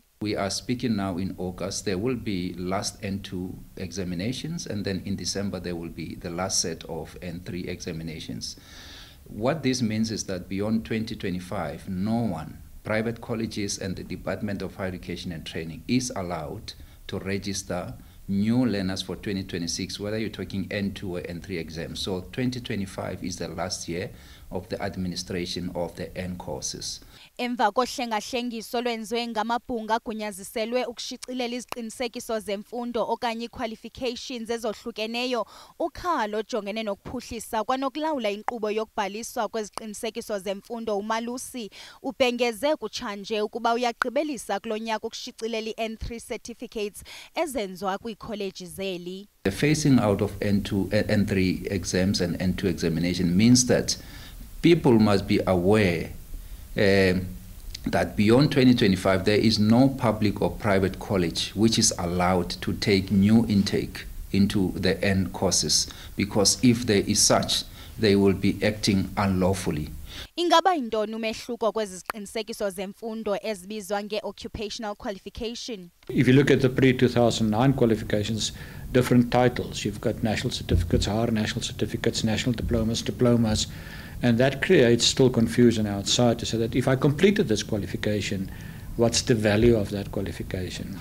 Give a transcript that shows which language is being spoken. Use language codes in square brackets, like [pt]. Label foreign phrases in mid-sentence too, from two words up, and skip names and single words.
[en] We are speaking now in August. There will be last N2 examinations, and then in December there will be the last set of N3 examinations. What this means is that beyond 2025, no one, private colleges and the Department of Higher Education and Training, is allowed to register new learners for 2026, whether you're talking N2 or N3 exams. So 2025 is the last year of the administration of the N courses. [xh] Emva kohlengahlengiso lwenziwe ngamabhunga agunyaziselwe ukushicilela iziqinisekiso zemfundo okanye qualifications ezohlukeneyo ukhalo ojongene nokuphuhlisa kwanokulawula inkqubo yokubhaliswa kweziqinisekiso zemfundo uMalusi ubhengeze kutshanje ukuba uyagqibelisa kulonyaka ukushicilela i- [en] N3 certificates [xh] ezenziwa kwiikholeji zeli. [en] The phasing out of N3 exams and N2 examination means that people must be aware that beyond 2025 there is no public or private college which is allowed to take new intake into the N courses, because if there is such, they will be acting unlawfully. [xh] Ingaba yintoni umehluko kwezi ziqinisekiso zemfundo ezibizwa nge- [en] occupational qualification? If you look at the pre-2009 qualifications, different titles. You've got national certificates, higher national certificates, national diplomas, and that creates still confusion outside to say that if I completed this qualification, what's the value of that qualification?